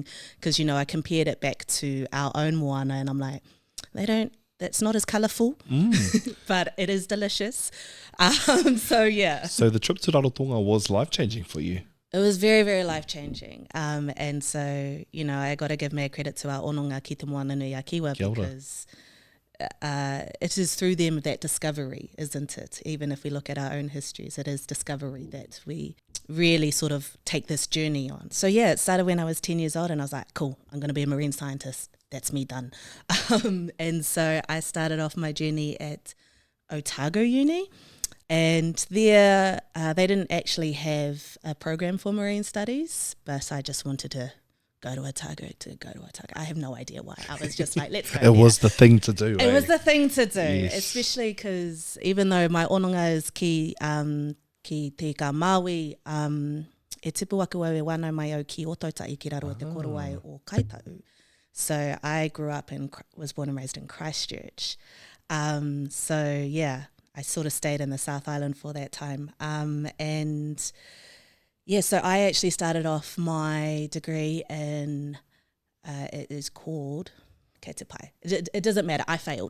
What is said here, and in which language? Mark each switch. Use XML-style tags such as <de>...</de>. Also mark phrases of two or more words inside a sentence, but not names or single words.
<en>Because, you know, I compared it back to our own moana and I'm like, that's not as colourful, but it is delicious. So the trip to Rarotonga was life-changing for you. It was very, very life-changing. And so, you know, I got to give mea credit to our</en> <mi>ononga ki te moana nui a Kiwa,</mi> <en>because it is through them that discovery, isn't it? Even if we look at our own histories, it is discovery that we really sort of take this journey on. So it started when I was 10 years old and I was like, cool, I'm going to be a marine scientist. That's me done. And so I started off my journey at Otago Uni, and there they didn't actually have a program for marine studies, but I just wanted to go to Otago. I have no idea why. I was just like, let's go. It was the thing to do. It was the thing to do, yes. Especially because even though my ononga is</en> <mi>ki te ka Māui, e tipu aku au e wānau mai au ki Otautai ki raro te korowai o Kaitau.</mi> <en>So I grew up was born and raised in Christchurch. I sort of stayed in the South Island for that time. So I actually started off my degree in, it is called, it doesn't matter, I failed.</en>